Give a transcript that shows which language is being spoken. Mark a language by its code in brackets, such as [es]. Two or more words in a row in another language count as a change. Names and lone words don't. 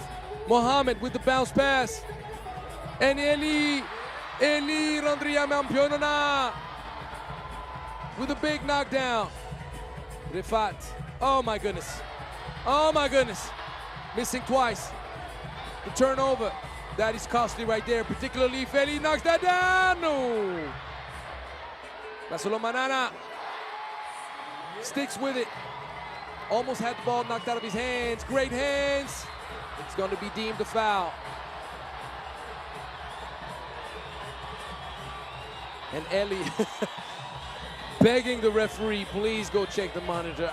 [en] Mohamed with the bounce pass. And Eli Rondriamampiona with a big knockdown. Rifat, oh my goodness. Oh my goodness. Missing twice. The turnover, that is costly right there, particularly if Eli knocks that down. No. Lasolo Manana sticks with it. Almost had the ball knocked out of his hands. Great hands. It's going to be deemed a foul. And Eli begging the referee, please go check the monitor.